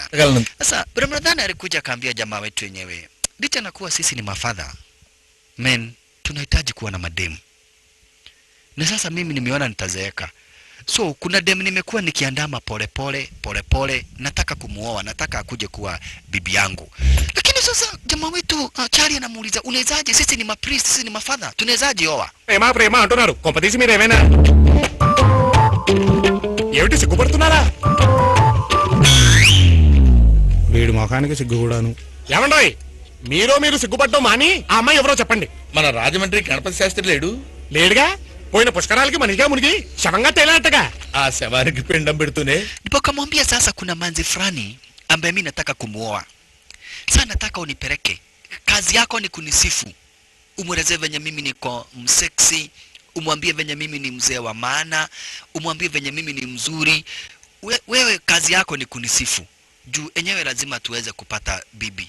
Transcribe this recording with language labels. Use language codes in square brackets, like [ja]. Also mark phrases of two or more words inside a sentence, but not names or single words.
[sw] Sasa Brahmanadhan alikuja akaambia jamaa wetu wenyewe, licha na kuwa sisi ni mafadha, tunahitaji kuwa na mademu. Na sasa mimi nimeona nitazeeka. So kuna demu nimekuwa nikiandama pole, nataka kumuoa, nataka akuje kuwa bibi yangu. Lakini sasa jamaa wetu Chari anamuuliza, unawezaje? Sisi ni mapriest, sisi ni mafadha, tunawezaje oa? [te] Prema అంటున్నారు. కొంపదీసి మీరు ఏమైనా ఏమిటి సిగ్గుపడుతున్నారా? వీడి మొఖానికి సిగ్గు కూడాను. ఏమండోయ్, మీరు సిగ్గుపడటం మాని ఆ అమ్మాయి ఎవరో చెప్పండి. మన రాజమండ్రి గణపతి శాస్త్రి లేడుగా. పోయిన పుష్కరాలకి మనిషిగా మునిగి శవంగా తేలాటగా. ఆ శవానికి పిండం పెడుతూనే [sw] nikamwambia sasa kuna manzi fulani ambaye mimi nataka kumuoa. Sasa nataka unipeleke. Kazi yako ni kunisifu. Umweleze venye mimi niko msexy, umwambie venye mimi ni mzee wa maana, umwambie venye mimi ni mzuri. Wewe kazi yako ni kunisifu. Juu enyewe lazima tuweze kupata bibi.